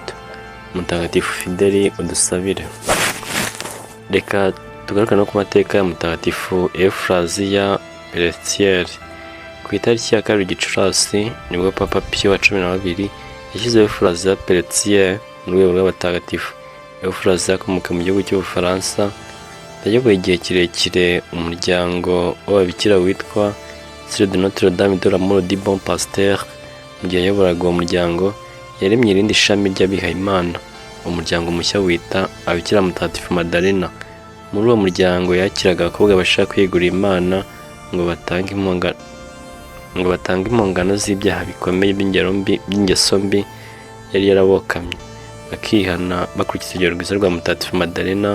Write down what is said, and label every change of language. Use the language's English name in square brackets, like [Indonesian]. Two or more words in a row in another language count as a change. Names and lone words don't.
[Kinyarwanda] Mutagatifu Fideli udusabire. Reka tugaruka no ku mateka ya mutagatifu Efraziya Peletier. Ku itariki ya 2 Gicurasi nibwo Papa Pio wa 12 yashyizeho Efraziya Peletier mu rwego rw'abatagatifu. Efraziya akomoka mu gihugu cy'Ubufaransa, yayoboye igihe kirekire umuryango w'ababikira witwa Sœurs de Notre Dame de l'Amour du Bon Pasteur. Mu gihe yayoboraga uwo muryango yaremye irindi shami ry'abihayimana, umuryango mushya wita Ababikira Mutagatifu Madalena. Muri uwo muryango yakiraga abakobwa bashaka kwegurira Imana ngo batange impongano z'ibyaha bikomeye by'ingeso mbi yari yarabokamye, bakihana bakurikiza urugero rwiza rwa Mutagatifu Madalena.